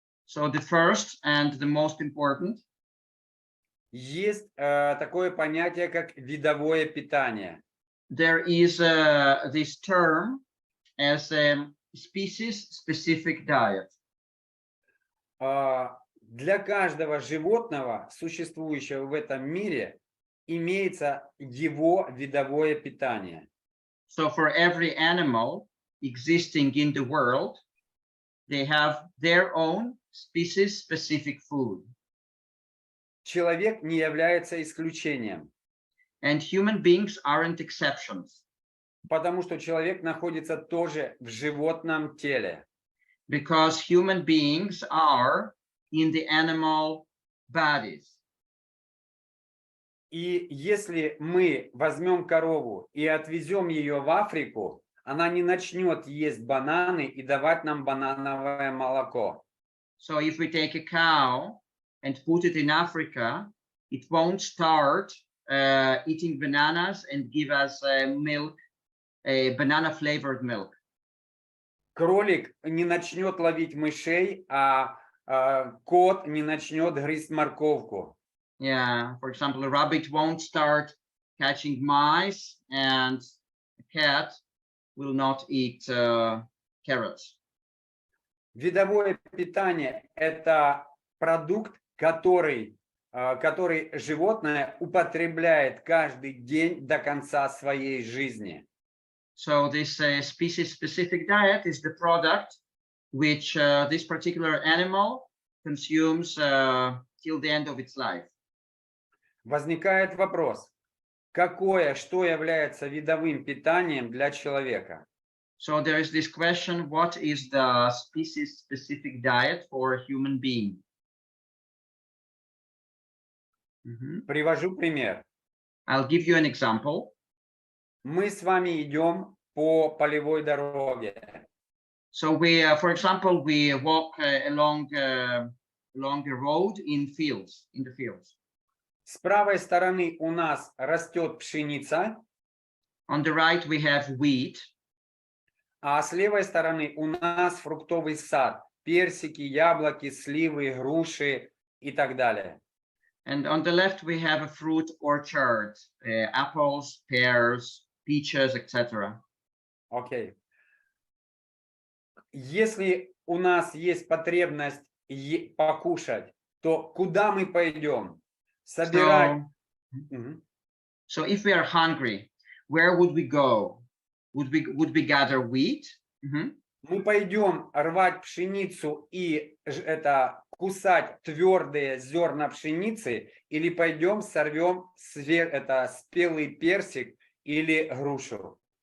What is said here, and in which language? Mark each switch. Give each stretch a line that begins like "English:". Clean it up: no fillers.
English: So the first and the most important.
Russian: Есть такое понятие, как видовое питание.
English: There is this term as a species-specific diet.
Russian: Для каждого животного, существующего в этом мире, имеется его видовое питание.
English: So for every animal existing in the world, they have their own species-specific food.
Russian: Человек не является исключением.
English: And human beings aren't exceptions.
Russian: Потому что человек находится тоже в животном теле.
English: Because human beings are in the animal bodies.
Russian: И если мы возьмем корову и отвезем ее в Африку, она не начнет есть бананы и давать нам банановое молоко.
English: So if we take a cow and put it in Africa, it won't start eating bananas and give us milk, a banana flavored milk.
Russian: кролик не начнет ловить мышей, а кот не начнет грызть морковку.
English: Yeah, for example, a rabbit won't start catching mice, and a cat will not eat carrots.
Russian: Видовое питание – это продукт, который животное употребляет каждый день до конца своей жизни.
English: So this species-specific diet is the product which this particular animal consumes till the end of its life.
Russian: Возникает вопрос, что является видовым питанием для человека?
English: So there is this question, what is the species-specific diet for a human being?
Russian: Привожу пример.
English: I'll give you an example.
Russian: Мы с вами идем по полевой дороге.
English: So we, for example, we walk along the road in the fields.
Russian: С правой стороны у нас растет пшеница,
English: On the right, we have wheat.
Russian: а с левой стороны у нас фруктовый сад. Персики, яблоки, сливы, груши и так далее.
English: And on the left, we have a fruit orchard, apples, pears, peaches, etc.
Russian: Окей. Если у нас есть потребность покушать, то куда мы пойдем? Собирать.
English: So if we are hungry, where would we go? Would we gather wheat?
Russian: Мы пойдем рвать пшеницу и кусать твердые зерна пшеницы, или пойдем сорвем спелый персик или грушу?